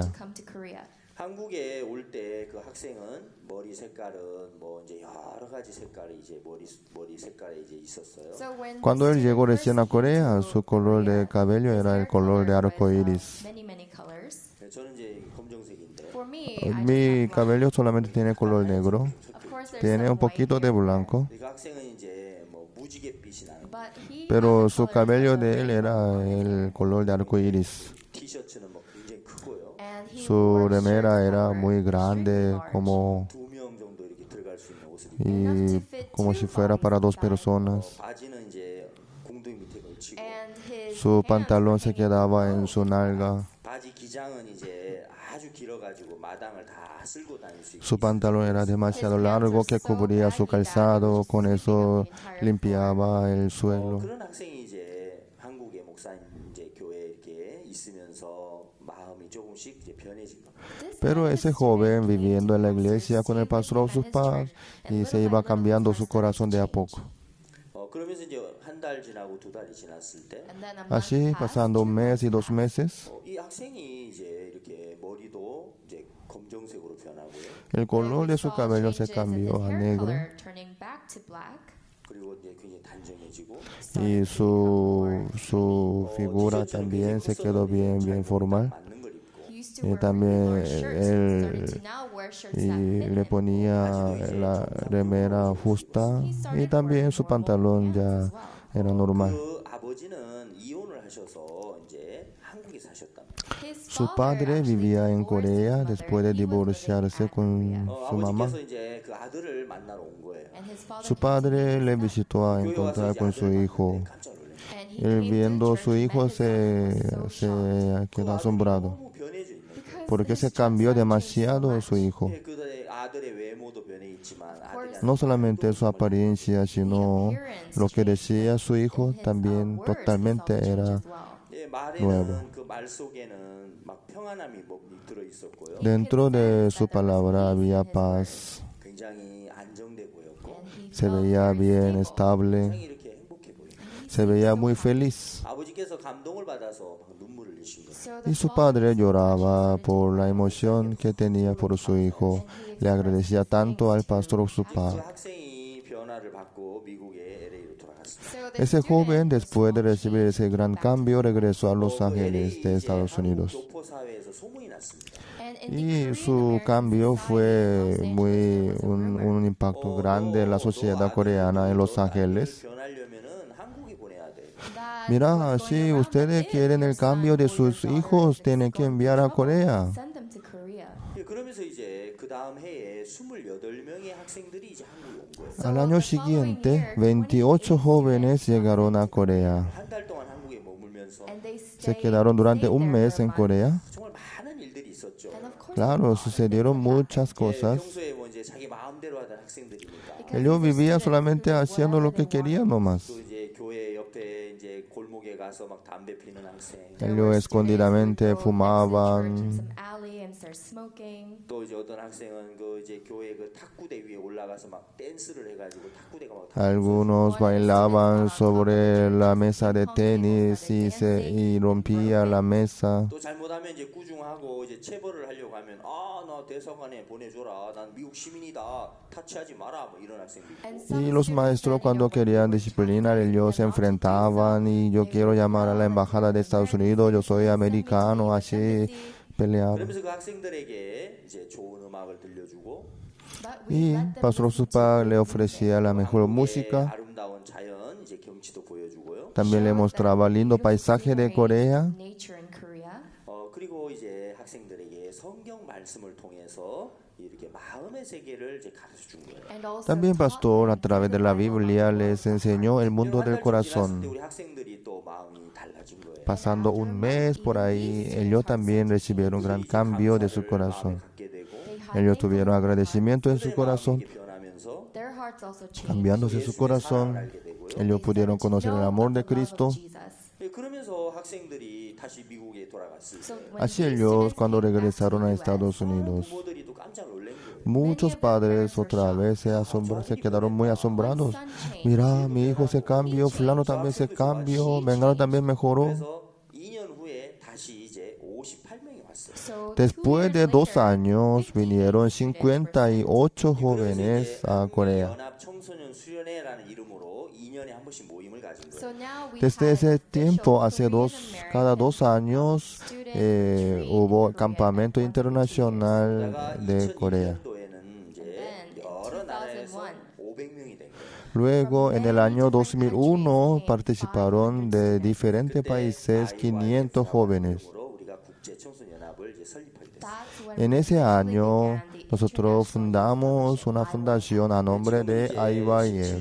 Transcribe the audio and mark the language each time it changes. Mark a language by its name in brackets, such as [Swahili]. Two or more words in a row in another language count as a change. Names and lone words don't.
[Korean] 한국에 올 때 그 학생은 머리 색깔은 뭐 이제 여러 가지 색깔이 이제 머리 색깔에 이제 있었어요. [Spanish] Cuando él llegó recién a Corea, su color de cabello era el color de arco iris. [Korean] 저는 이제 검정색인데 [Spanish] Mi cabello solamente tiene color negro, tiene un poquito de blanco, [Korean] 그 학생은 이제 뭐 무지갯빛이 나는 [Spanish] pero su cabello de él era el color de arco iris. [Korean] 티셔츠는 뭐 굉장히 크고요. [Spanish] Su remera era muy grande, como [Korean] 두 명 정도 이렇게 들어갈 수 있는 옷을 입고 [Spanish] y como si fuera para dos personas. [Korean] 바지는 이제 궁둥이 밑에 걸치고 [English] And his [Spanish] Su [English] pants [Spanish] pantalón [English] were [Spanish] se [English] hanging [Spanish] quedaba en [English] low. [Spanish] su nalga. [Korean] 바지 기장은 이제 아주 길어가지고 마당을 다 쓸고 다닐 수 있게 [Spanish] Su pantalón era demasiado largo que cubría su calzado, con eso limpiaba el suelo. [Korean] 그런 학생이 이제 한국의 목사님 이제 교회에 이렇게 있으면서 마음이 조금씩 이제 변해진 겁니다. [Spanish] Pero ese joven viviendo en la iglesia con el pastor of sus padres y se iba cambiando su corazón de a poco. [Korean] 그러면서 이제 한 달 지나고 두 달이 지났을 때 [English] And then a month [Spanish] Así, [English] passed. [Spanish] pasando un mes y 2 meses, [Korean] 이 학생이 이제 이렇게 머리도 이제 검정색으로 변하고요. [Spanish] el color de su [English] We saw [Spanish] cabello se [English] changes in [Spanish] cambió a [English] hair [Spanish] negro [English] color, turning back to black. [Korean] 그리고 이제 굉장히 단정해지고 [Spanish] y su figura también se quedó bien formal. [Korean] 맞는 걸 입고 [English] He used to [Spanish] Y [English] wear [Spanish] también [English] really shirts, starting to now wear shirts that [Spanish] y [English] fit [Spanish] le [English] him. [Spanish] ponía la remera justa y también su pantalón ya era normal. [Korean] 그 아버지는 이혼을 하셔서 이제 한국에 사셨답니다. [English] His [Spanish] Su [English] father [Spanish] padre [English] actually [Spanish] vivía en [English] divorced his [Spanish] Corea [English] mother. [Spanish] después de [English] He was living [Spanish] divorciarse [English] at [Spanish] con [English] Korea. [Spanish] su mamá. [Korean] 아버지께서 이제 그 아들을 만나러 온 거예요. [English] And his father [Spanish] Su [English] came to [Spanish] padre [English] meet [Spanish] le [English] his son. [Spanish] visitó a [Korean] 교회 와서 [Spanish] encontrar [Korean] 이제 [Spanish] con su [Korean] 아들을 [Spanish] hijo. [Korean] 봤는데 깜짝 놀랐어요. [English] And he [Spanish] Él [English] came to [Spanish] viendo [English] church [Spanish] su [English] and [Spanish] hijo [English] met his son, was so shocked. [Spanish] quedó [Korean] 그 아들이 [Spanish] asombrado [Korean] 너무 변해져 있는 거예요. [English] Because [Spanish] porque [English] his [Spanish] se cambió [English] son changed so [Spanish] demasiado [English] much. [Spanish] su hijo. [Korean] 그 아들의 외모도 변해 있지만 아들이 [Spanish] No solamente su apariencia, sino lo que decía su hijo también totalmente era nuevo. [Korean] 말에는 그 말 속에는 막 평안함이 들어 있었고요. [Spanish] Dentro de su palabra había paz, [Korean] 굉장히 안정돼 보였고 [Spanish] se veía bien [Korean] 굉장히 [Spanish] estable, [Korean] 이렇게 행복해 보여요. [Spanish] se veía muy feliz. [Korean] 아버지께서 감동을 받아서 막 눈물을 흘리신 거예요. [Spanish] Y su padre lloraba por la emoción que tenía por su hijo. Le agradecía tanto al pastor of su [Korean] 그 [Spanish] padre. [Korean] 학생이 변화를 받고 미국의 LA로 돌아갔습니다. [Spanish] Ese joven, después de recibir ese gran cambio, regresó a Los Ángeles de Estados Unidos. [Korean] 교포 사회에서 소문이 났습니다. [Spanish] Y su cambio fue un impacto grande en la sociedad coreana en Los Ángeles. [Korean] 변하려면은 한국에 보내야 돼. [Spanish] Mira, si ustedes quieren el cambio de sus hijos, tienen que enviar a Corea. [English] Send them to Korea. [Korean] 그러면서 이제 그 다음 해에 28명의 학생들이 이제 한국에 온 거예요. [Spanish] Al año siguiente, 28 jóvenes llegaron a Corea. [Korean] 한 달 동안 한국에 머물면서 [English] And they [Spanish] Se [English] stayed [Spanish] quedaron durante [English] there [Spanish] un [English] for [Spanish] mes [English] a [Spanish] en [English] month. [Spanish] Corea. [Korean] 정말 많은 일들이 있었죠. [English] And of course, [Spanish] Claro, sucedieron muchas cosas. [Korean] 평소에 뭐 이제 자기 마음대로 하던 학생들이니까 [Spanish] Ellos vivían solamente haciendo lo que querían nomás. [Korean] 또 이제 교회 옆에 이제 골목에 가서 막 담배 피는 학생 [Spanish] Ellos escondidamente fumaban. [Korean] 또 이제 어떤 학생은 그 이제 교회 그 탁구대 위에 올라가서 막 댄스를 해가지고 탁구대가 막 [Spanish] Algunos bailaban sobre la mesa de tenis y rompía la mesa. [Korean] 또 잘못하면 이제 꾸중하고 이제 체벌을 하려고 하면 나 대사관에 보내줘라 난 미국 시민이다 타치하지 마라 뭐 이런 학생들 있고 [Spanish] Y los maestros cuando querían disciplinar, ellos se enfrentaban y yo quiero llamar a la embajada de Estados Unidos, yo soy americano, así peleaban. [Korean] 그러면서 그 학생들에게 이제 좋은 음악을 들려주고 [Spanish] Y Pastor Supa le ofrecía la mejor música, [Korean] 아름다운 자연 이제 경치도 보여주고요. [Spanish] también le mostraba lindo paisaje de Corea. [Korean] 그리고 이제 학생들에게 성경 말씀을 통해서 이렇게 마음의 세계를 이제 가르쳐 준 거예요. [Spanish] También Pastor a través de la Biblia les enseñó el mundo del [Korean] 지났을 때 [Spanish] corazón. [Korean] 우리 학생들이 또 마음이 달라진 거예요. [Spanish] Pasando un mes por ahí, ellos también recibieron un gran cambio de su corazón. [Korean] 갖게 되고 [Spanish] Ellos tuvieron agradecimiento en su corazón, [Korean] 변하면서 [Spanish] cambiándose su corazón. Ellos pudieron conocer el amor de Cristo. [Korean] 그러면서 학생들이 다시 미국에 돌아갔을 때 [Spanish] Así ellos, cuando regresaron a Estados Unidos, [Korean] 부모들이 또 깜짝 놀란 거예요. [Spanish] muchos padres otra vez se quedaron muy asombrados. Mira, mi hijo se cambió, fulano también se cambió, Mengano también mejoró. [Korean] 그래서 2년 후에 다시 이제 58명이 왔어요. [Spanish] Después de 2 años vinieron 58 jóvenes a Corea. [Korean] 연합 청소년 수련회라는 이름으로 2년에 한 번씩 모임을 가진 거예요. [Spanish] Desde ese tiempo, cada 2 años, hubo campamento internacional de Corea. [Korean] 2002년도에는 이제 여러 나라에서 500명이 된 거예요. [Spanish] Luego, en el año 2001, participaron de diferentes países 500 jóvenes. [Korean] 우리가 국제 청소년 연합을 이제 설립하게 됐어요. [Spanish] En ese año nosotros fundamos una fundación a nombre de IYF.